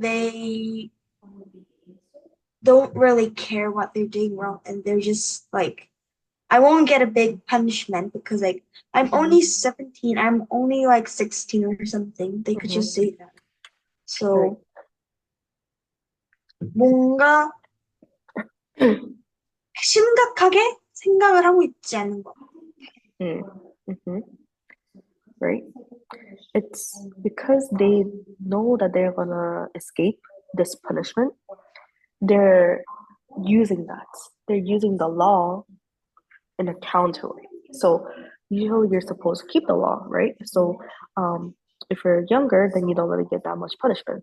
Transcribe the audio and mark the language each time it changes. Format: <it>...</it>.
<en>they don't really care what they're doing wrong, and they're just like, I won't get a big punishment because like I'm only 17, I'm only like 16 or something. They could just Mm-hmm. say that. Right.</en> <ko>So 뭔가 심각하게 생각을 하고 있지 않는 거.</ko> <en>Mm-hmm. Right. It's because they know that they're gonna escape this punishment. They're using that. They're using the law in a counter way. So usually you're supposed to keep the law, right? So if you're younger, then you don't really get that much punishment.</en>